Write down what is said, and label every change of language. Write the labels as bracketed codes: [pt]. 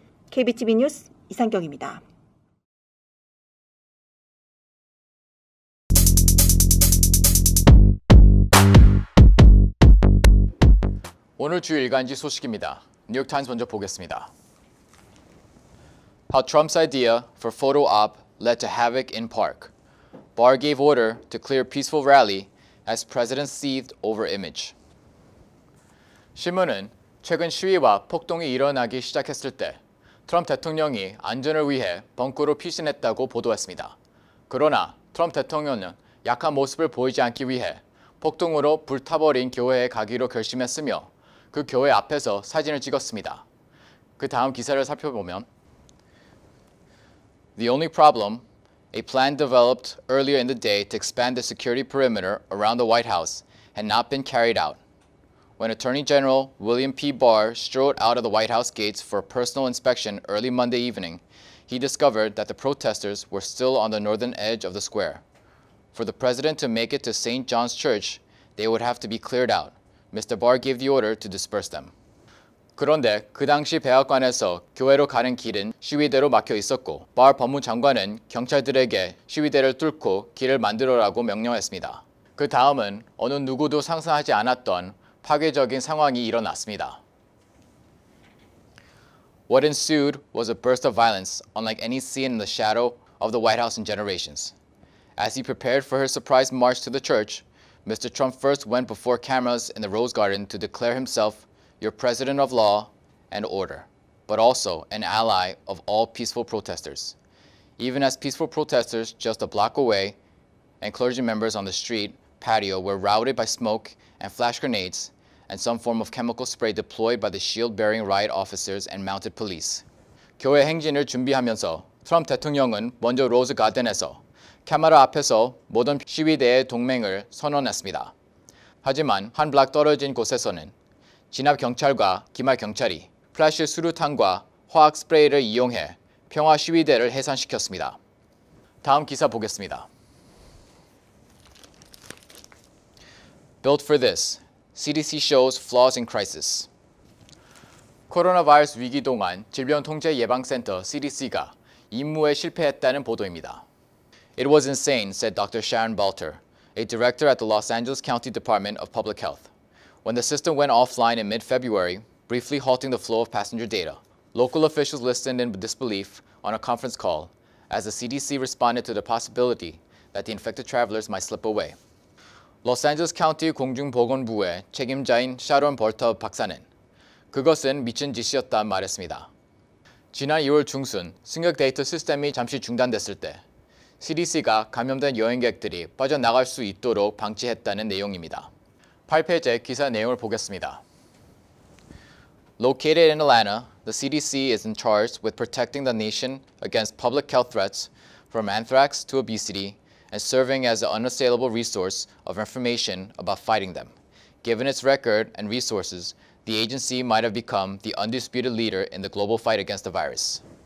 [ko] KBTV 뉴스 이상경입니다. 오늘 주 일간지 소식입니다. 뉴욕타임스 먼저 보겠습니다. [en] How Trump's idea for photo op led to havoc in park. Barr gave order to clear peaceful rally as president seethed over image. [ko] 신문은 최근 시위와 폭동이 일어나기 시작했을 때 트럼프 대통령이 안전을 위해 벙커로 피신했다고 보도했습니다. 그러나 트럼프 대통령은 약한 모습을 보이지 않기 위해 폭동으로 불타버린 교회에 가기로 결심했으며 그 교회 앞에서 사진을 찍었습니다. 그 다음 기사를 살펴보면 [en] The only problem, a plan developed earlier in the day to expand the security perimeter around the White House had not been carried out. When Attorney General William P. Barr strode out of the White House gates for a personal inspection early Monday evening, he discovered that the protesters were still on the northern edge of the square. For the president to make it to St. John's Church, they would have to be cleared out. Mr. Barr gave the order to disperse them. [ko] 그런데 그 당시 백악관에서 교회로 가는 길은 시위대로 막혀 있었고 bar 법무장관은 경찰들에게 시위대를 뚫고 길을 만들어라고 명령했습니다. 그 다음은 어느 누구도 상상하지 않았던 파괴적인 상황이 일어났습니다. [en] What ensued was a burst of violence unlike any seen in the shadow of the White House in generations. As he prepared for his surprise march to the church, Mr. Trump first went before cameras in the Rose Garden to declare himself your president of law and order, but also an ally of all peaceful protesters. Even as peaceful protesters just a block away and clergy members on the street patio were routed by smoke and flash grenades and some form of chemical spray deployed by the shield-bearing riot officers and mounted police. [ko] 교회 행진을 준비하면서 트럼프 대통령은 먼저 로즈 가든에서 카메라 앞에서 모든 시위대의 동맹을 선언했습니다. 하지만 한 블락 떨어진 곳에서는 진압 경찰과 기말 경찰이 플래시 수류탄과 화학 스프레이를 이용해 평화 시위대를 해산시켰습니다. 다음 기사 보겠습니다. [en] Built for this, CDC shows flaws in crisis. [ko] 코로나 바이러스 위기 동안 질병통제예방센터 CDC가 임무에 실패했다는 보도입니다. [en] It was insane, said Dr. Sharon Balter, a director at the Los Angeles County Department of Public Health, when the system went offline in mid-February, briefly halting the flow of passenger data. Local officials listened in disbelief on a conference call as the CDC responded to the possibility that the infected travelers might slip away. [ko] Los Angeles County 공중보건부의 책임자인 샤론 벌터 박사는 그것은 미친 짓이었다 말했습니다. 지난 2월 중순 승객 데이터 시스템이 잠시 중단됐을 때 CDC가 감염된 여행객들이 빠져나갈 수 있도록 방치했다는 내용입니다. 8페이지 기사 내용을 보겠습니다. [en] Located in Atlanta, the CDC is in charge with protecting the nation against public health threats from anthrax to obesity and serving as an unassailable resource of information about fighting them. Given its record and resources, the agency might have become the undisputed leader in the global fight against the virus.